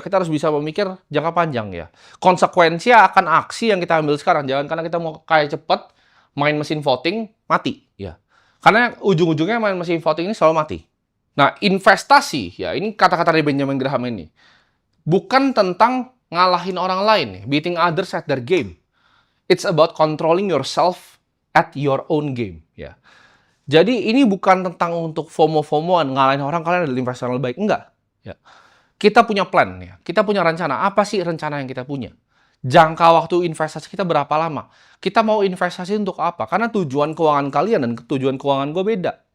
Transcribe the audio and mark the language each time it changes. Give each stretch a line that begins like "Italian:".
Indonesian: Kita harus bisa memikir jangka panjang ya. Konsekuensi akan aksi yang kita ambil sekarang. Jangan karena kita mau kaya cepat, main mesin voting, mati. Ya. Karena ujung-ujungnya main mesin voting ini selalu mati. Nah, investasi, ya ini kata-kata dari Benjamin Graham ini. Bukan tentang ngalahin orang lain,
English: beating others at their game. It's about controlling yourself at your own game.
Indonesian: Ya. Jadi ini bukan tentang untuk FOMO-FOMOan, ngalahin orang, kalian adalah investor yang baik. Enggak. Ya. Kita punya plan, ya. Kita punya rencana. Apa sih rencana yang kita punya? Jangka waktu investasi kita berapa lama? Kita mau investasi untuk apa? Karena tujuan keuangan kalian dan tujuan keuangan gue beda.